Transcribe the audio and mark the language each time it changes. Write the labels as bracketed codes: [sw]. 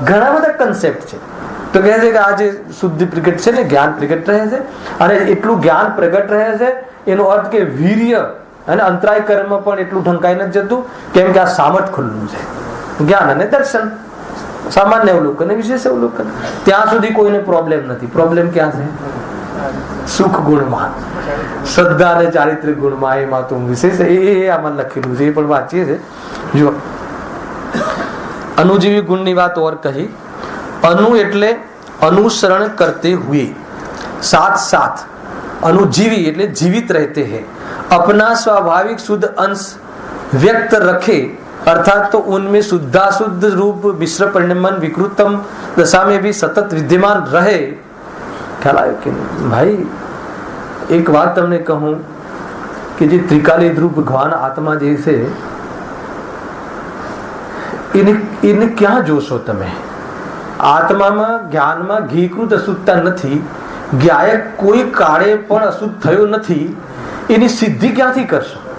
[gu] ઘણા બધા કન્સેપ્ટ છે। તો કહે છે કે આ જે શુદ્ધિ પ્રગટ છે ને, જ્ઞાન પ્રગટ રહે છે, અને એટલું જ્ઞાન પ્રગટ રહે છે એનો અર્થ કે વીર્ય અને અંતરાય કર્મ પણ એટલું ઢંકાઈ નથી જતું, કેમ કે આ સામર્થ ખુલ્લું છે। જ્ઞાન અને દર્શન, સામાન્ય અવલોકન અને વિશેષ અવલોકન, ત્યાં સુધી કોઈને પ્રોબ્લેમ નથી। પ્રોબ્લેમ ક્યાં છે? સુખ ગુણમાં, શ્રદ્ધા અને ચારિત્ર્ય ગુણમાં, એમાં તો વિશેષ એ આમાં લખેલું છે, એ પણ વાંચીએ છે। જો अनुजीवी गुण ની વાત और कही। [hi] अनु એટલે अनुसरण करते हुए, साथ साथ अनुजीवी એટલે जीवित रहते हैं, अपना स्वाभाविक शुद्ध अंश व्यक्त रखे, अर्थात तो उनमें शुद्धाशुद्ध रूप मिश्र परिणमन विकृतम दशा में भी सतत विद्यमान रहे। ख्याल आयो कि नहीं भाई? एक बात [gu] તમને કહું કે જે ત્રિકાલી ધ્રુવ ભગવાન આત્મા જે છે એને ક્યાં જોશો તમે? આત્મામાં, જ્ઞાનમાં ઘીકૃત અશુદ્ધતા નથી, જ્ઞાયક કોઈ કાળે પણ અશુદ્ધ થયો નથી, એની સિદ્ધિ ક્યાંથી કરશો?